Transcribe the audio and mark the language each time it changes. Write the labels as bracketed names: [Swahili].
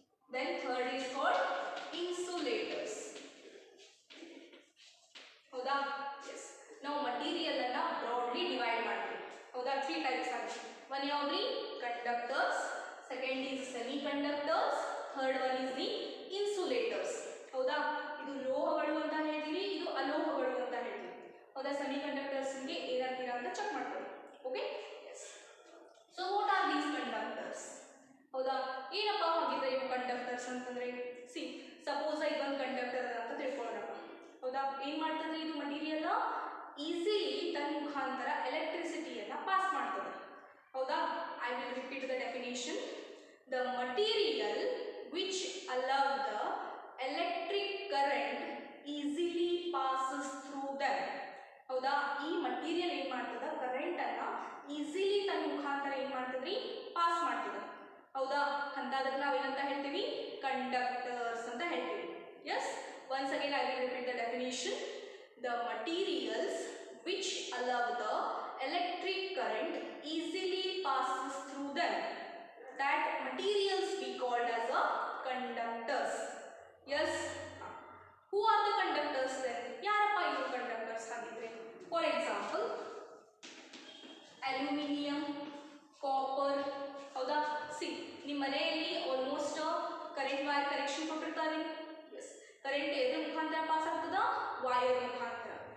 [English] Then third is called insulators. Howda? Yes. Now material anna broadly divide [Kannada] ಮಾಡ್ತೀವಿ. ಹೌದಾ? [English] 3 types are. One yaudri conductors, second is semiconductors, third one is the insulators. [Kannada] ಹೌದಾ? ಇದು ಲೋಹಗಳು ಅಂತ ಹೇಳ್ತೀವಿ, ಇದು ಅಲೋಹಗಳು ಅಂತ ಹೇಳ್ತೀವಿ. ಹೌದಾ? ಸೆಮಿಕಂಡಕ್ಟರ್ಸ್ ಗೆ ಏನಂತೀರಾ ಅಂತ ಚೆಕ್ ಮಾಡ್ಕೊಳ್ಳಿ. [English] Okay? Yes. So what are these conductors? [Kannada] ಹೌದಾ? ಏನಪ್ಪ ಹಾಗಿದ್ರೆ ಇವು ಕಂಡಕ್ಟರ್ಸ್ ಅಂತಂದ್ರೆ? ಸಿ, ಸಪೋಸ್ ಇದೊಂದು ಕಂಡಕ್ಟರ್ ಅಂತ ತಿಳ್ಕೊಳ್ಳೋಣ. ಹೌದಾ? ಏನ್ ಮಾಡ್ತದೆ ಇದು ಮಟೀರಿಯಲ್? ಈಸಿಲಿ ತನ್ನ ಮುಖಾಂತರ ಎಲೆಕ್ಟ್ರಿಸಿಟಿಯನ್ನು ಪಾಸ್ ಮಾಡ್ತದೆ. ಹೌದಾ? [English] I will repeat the definition. The material which allow the electric current easily passes through them. [Kannada] ಹೌದಾ, ಈ ಮಟೀರಿಯಲ್ ಏನು ಮಾಡ್ತದ, ಕರೆಂಟ್ ಅನ್ನ ಈಸಿಲಿ ತನ್ನ ಮುಖಾಂತರ ಏನು ಮಾಡ್ತದ್ರಿ, ಪಾಸ್ ಮಾಡ್ತದ. ಹೌದಾ, ಅಂತದಕ್ಕೆ ನಾವು ಏನಂತ ಹೇಳ್ತೀವಿ, ಕಂಡಕ್ಟರ್ಸ್ ಅಂತ ಹೇಳ್ತೀವಿ. [English] Yes, once again I will repeat the definition. The materials which allow the electric current easily passes through them, that materials we called as a conductors. Yes, who are the conductors then? [Kannada] ಯಾರಪ್ಪ ಇದು conductors ಆಗಿದ್ರೆ? [English] For example, aluminium, copper. [Kannada] ಹೌದಾ, C ನಿಮ್ಮ ಮನೆಯಲ್ಲಿ almost current wire connection ಕೊಟ್ಟಿರ್ತಾರೆ. S, current ಎದ್ರ ಮುಖಾಂತರ pass ಆಗ್ತದ, ವೈರ್ ಮುಖಾಂತರ.